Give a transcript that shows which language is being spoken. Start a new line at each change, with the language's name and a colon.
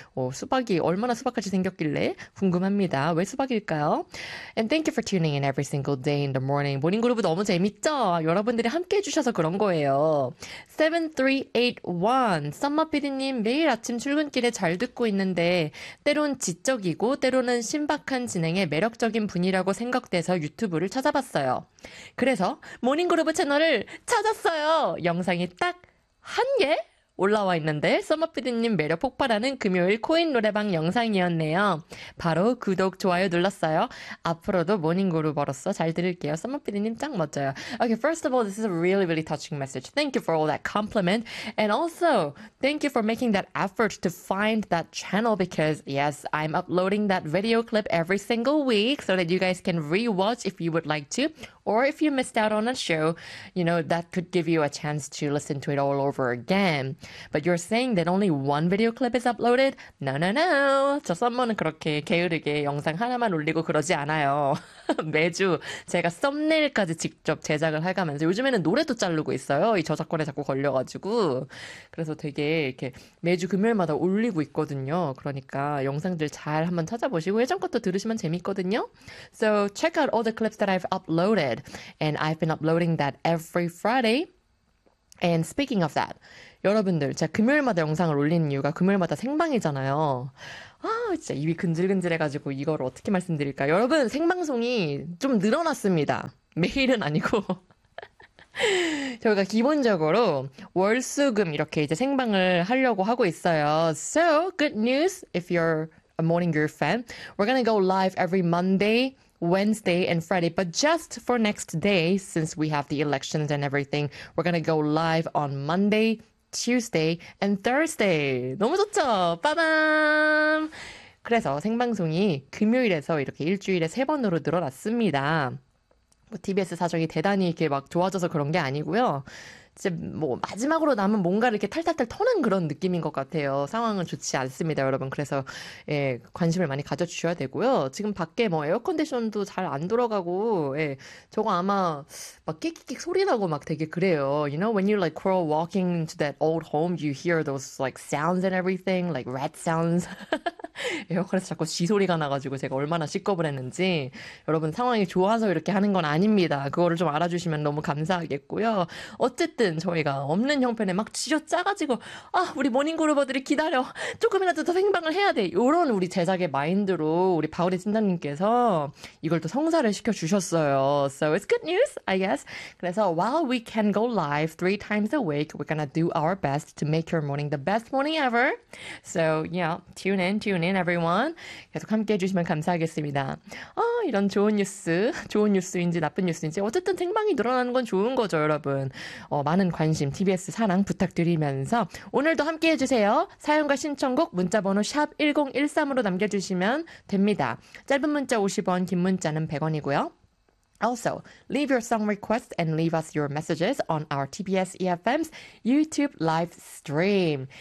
Korean: 오, 수박이 얼마나 수박같이 생겼길래 궁금합니다. 왜 수박일까요?
English: And thank you for tuning in every single day in the morning.
Korean: 모닝그루브 너무 재밌죠? 여러분들이 함께 해주셔서 그런 거예요. 7381 썸머피디님 매일 아침 출근길에 잘 듣고 있는데 때론 지적이고 때로는 신박한 진행에 매력적인 분이라고 생각돼서 유튜브를 찾아봤어요. 그래서 모닝그루브 채널을 찾았어요. 영상이 딱 한 개 올라와 있는데 썸머피디님 매력 폭발하는 금요일 코인 노래방 영상이었네요. 바로 구독, 좋아요 눌렀어요. 앞으로도 모닝그루버로서 잘 들을게요. 썸머피디님 짱 멋져요.
English: Okay, first of all, this is a really, really touching message. Thank you for all that compliment. And also, thank you for making that effort to find that channel because, yes, I'm uploading that video clip every single week so that you guys can re-watch if you would like to Or if you missed out on a show, you know, that could give you a chance to listen to it all over again. But you're saying that only one video clip is uploaded? No, no, no.
Korean: 저 썸머는 그렇게 게으르게 영상 하나만 올리고 그러지 않아요. 매주 제가 썸네일까지 직접 제작을 해가면서 요즘에는 노래도 자르고 있어요. 이 저작권에 자꾸 걸려가지고. 그래서 되게 이렇게 매주 금요일마다 올리고 있거든요. 그러니까 영상들 잘 한번 찾아보시고 예전 것도 들으시면 재밌거든요.
English: So check out all the clips that I've uploaded. And I've been uploading that every Friday. And speaking of that,
Korean: 여러분들 제가 금요일마다 영상을 올리는 이유가 금요일마다 생방이잖아요. 아 진짜 입이 근질근질해가지고 이걸 어떻게 말씀드릴까. 여러분 생방송이 좀 늘어났습니다. 매일은 아니고. 저희가 기본적으로 월수금 이렇게 이제 생방을 하려고 하고 있어요.
English: So, good news if you're a Morning Groove fan. We're gonna go live every Monday, Wednesday, and Friday. But just for next day, since we have the elections and everything, we're gonna go live on Monday, Tuesday, and Thursday.
Korean: 너무 좋죠? 빠밤! 그래서 생방송이 금요일에서 이렇게 일주일에 세 번으로 늘어났습니다. 뭐 TBS 사정이 대단히 이렇게 막 좋아져서 그런 게 아니고요. 이제 뭐 마지막으로 남은 뭔가를 이렇게 탈탈탈 터는 그런 느낌인 것 같아요. 상황은 좋지 않습니다, 여러분. 그래서 예, 관심을 많이 가져주셔야 되고요. 지금 밖에 뭐 에어컨디션도 잘 안 돌아가고 예, 저거 아마 막 끽끽끽 소리 나고 막 되게 그래요.
English: You know, when you like crawl walking into that old home, you hear those like sounds and everything, like rat sounds.
Korean: 에어컨에서 자꾸 쥐 소리가 나가지고 제가 얼마나 식겁을 했는지 여러분 상황이 좋아서 이렇게 하는 건 아닙니다. 그거를 좀 알아주시면 너무 감사하겠고요. 어쨌든 저희가 없는 형편에 막 쥐어짜가지고 아 우리 모닝그루버들이 기다려 조금이라도 더 생방을 해야 돼 이런 우리 제작의 마인드로 우리 바오리 팀장님께서 이걸 또 성사를 시켜주셨어요.
English: So it's good news, I guess.
Korean: 그래서
English: while we can go live three times a week, we're gonna do our best to make your morning the best morning ever. So yeah, tune in everyone.
Korean: 계속 함께해 주시면 감사하겠습니다. 아, 이런 좋은 뉴스인지 나쁜 뉴스인지 어쨌든 생방이 늘어나는 건 좋은 거죠, 여러분. 많은 관심, TBS 사랑 부탁드리면서 오늘도 함께해 주세요. 사연과 신청곡 문자번호 샵 1013으로 남겨주시면 됩니다. 짧은 문자 50원, 긴 문자는 100원이고요.
English: Also, leave your song requests and leave us your messages on our TBS EFM's YouTube live stream.